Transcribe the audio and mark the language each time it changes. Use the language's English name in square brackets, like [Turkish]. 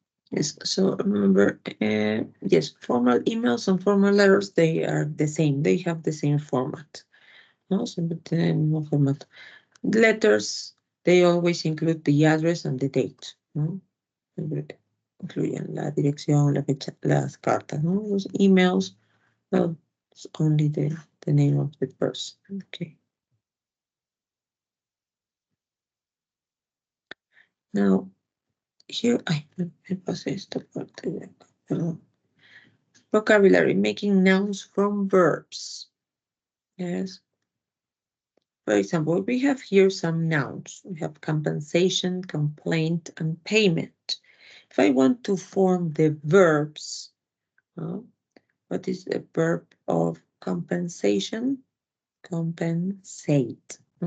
[English] Yes, so remember, yes, formal emails and formal letters, they are the same. They have the same format. [Spanish] No, siempre tienen el mismo formato. [English] Letters, they always include the address and the date. [Spanish] ¿No? Siempre incluyen la dirección, la fecha, las cartas. ¿No? Los emails, [English] well, it's only the name of the person. Okay. Now, here, [Spanish] me pasé esta parte de acá, perdón. [English] Vocabulary, making nouns from verbs. Yes. For example, we have here some nouns. We have compensation, complaint, and payment. If I want to form the verbs, what is the verb of compensation? Compensate.